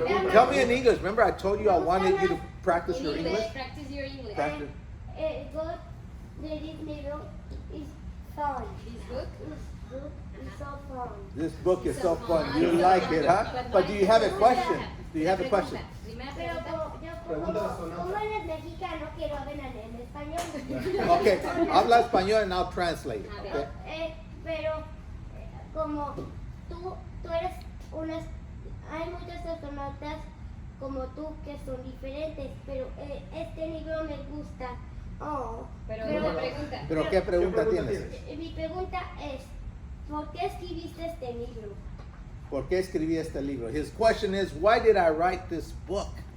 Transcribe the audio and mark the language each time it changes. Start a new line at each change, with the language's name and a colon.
English: Tell me in English. Remember, I told you I wanted you to practice your English. Practice your English. Practice. God, this mirror is fun. This book? It's good. It's so fun. This book is so fun. You like it, huh? But do you have a question? Do you have a question?
Spanish: Pero como eres mexicano, quiero hablar en español.
English: Okay,
Spanish: habla español
English: and I'll translate it. Okay.
Spanish: Pero como tú eres hay muchos astronautas como tú que son diferentes, pero este libro me gusta. Oh, Pero ¿qué pregunta tienes? Mi pregunta es, ¿por qué escribiste este libro? ¿Por qué escribí este libro?
English: His question is, why did I write this book?